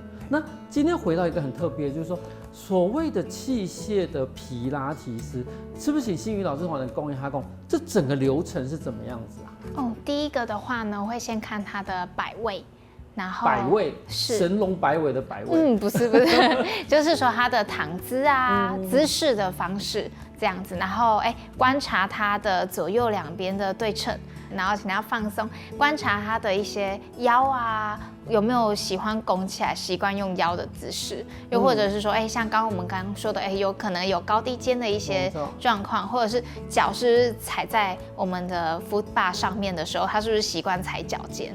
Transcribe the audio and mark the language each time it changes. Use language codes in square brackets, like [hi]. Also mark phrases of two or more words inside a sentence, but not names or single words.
[zh] 那今天回到一個很特別，就是說所謂的器械的皮拉提斯，是不是請新宇老師同我們講一下，這整個流程是怎麼樣子啊？哦，第一個的話呢，會先看它的擺位。然後擺位是神龍擺尾的擺位，不是，就是說它的躺姿啊、姿勢的方式這樣子，然後觀察它的左右兩邊的對稱，然後請它放鬆，觀察它的一些腰啊有沒有喜歡拱起來，習慣用腰的姿勢，又或者是說像剛剛我們剛剛說的有可能有高低肩的一些狀況，或者是腳是踩在我們的 [en] foot bar [zh] 上面的時候，它是不是習慣踩腳尖？